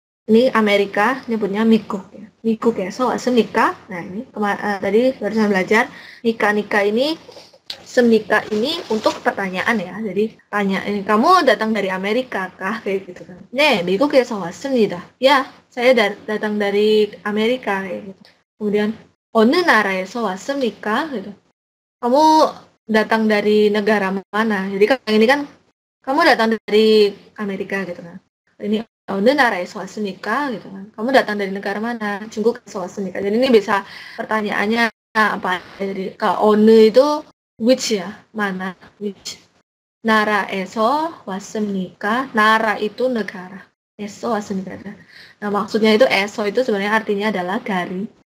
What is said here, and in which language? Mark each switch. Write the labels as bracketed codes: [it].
[id] Ini Amerika nyebutnya 미국 ya. [ko] 미국에서 왔습니까? [id] Nah, ini tadi barusan belajar nika ini semnika ini untuk pertanyaan ya. Jadi tanya, ini kamu datang dari Amerika kah, kayak gitu kan. [ko] 미국에서 왔습니다. [id] Ya, saya datang dari Amerika kayak gitu. Kemudian [ko] 어느 나라에서 왔습니까? [id] gitu. Kamu datang dari negara mana? Jadi kan ini kan kamu datang dari Amerika gitu kan. Ini [ko] 어느 나라에서 왔습니까? [id] gitu kan. Kamu datang dari negara mana? [ko] 중국에서 왔습니까? [id] Jadi ini bisa pertanyaannya apa? Jadi kalau 어느 itu which ya, mana, which. [ko] 나라에서 왔습니까? [id] 나라 itu negara. [ko] 에서 왔습니까? [id] Nah, maksudnya itu 에서 itu sebenarnya artinya adalah dari.